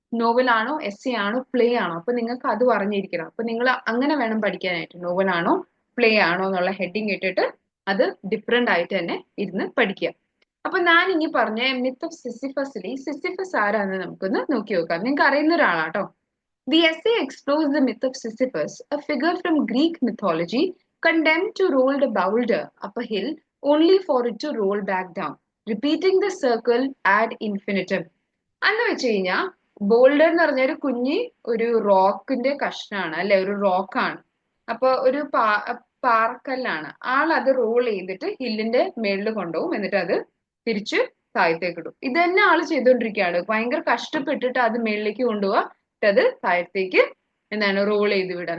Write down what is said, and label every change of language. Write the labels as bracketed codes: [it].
[ml] Novel ആണോ, essay ആണോ, play ആണോ? അപ്പൊ നിങ്ങൾക്ക് അത് അറിഞ്ഞിരിക്കണം. അപ്പൊ നിങ്ങൾ അങ്ങനെ വേണം പഠിക്കാനായിട്ട്. നോവൽ ആണോ, പ്ലേ ആണോ എന്നുള്ള ഹെഡിങ് ഇട്ടിട്ട് അത് ഡിഫറെന്റ് ആയിട്ട് തന്നെ ഇരുന്ന് പഠിക്കുക. അപ്പൊ ഞാൻ ഇനി പറഞ്ഞ മിത്ത് ഓഫ് സിസിഫസിൽ സിസിഫസ് ആരാന്ന് നമുക്കൊന്ന് നോക്കി നോക്കാം. നിങ്ങൾക്ക് അറിയുന്ന ഒരാളാട്ടോ. [en] The essay explores the myth of Sisyphus, a figure from Greek mythology condemned to roll a boulder up a hill only for it to roll back down, repeating the circle ad infinitum. [ml] എന്ന് വെച്ച് കഴിഞ്ഞാൽ boulder എന്ന് പറഞ്ഞ ഒരു കുഞ്ഞി ഒരു റോക്കിന്റെ കഷ്ണാണ് അല്ലെ? ഒരു റോക്കാണ്. അപ്പൊ ഒരു പാറക്കല്ലാണ്. ആൾ അത് റോൾ ചെയ്തിട്ട് ഹില്ലിന്റെ മേളിൽ കൊണ്ടുപോകും, എന്നിട്ട് അത് തിരിച്ച് താഴത്തേക്ക് ഇടും. ഇത് തന്നെ ആള് ചെയ്തോണ്ടിരിക്കുകയാണ്. ഭയങ്കര കഷ്ടപ്പെട്ടിട്ട് അത് മേളിലേക്ക് കൊണ്ടുപോവാ, അത് താഴത്തേക്ക് എന്താണ് റോൾ ചെയ്ത് വിടുക.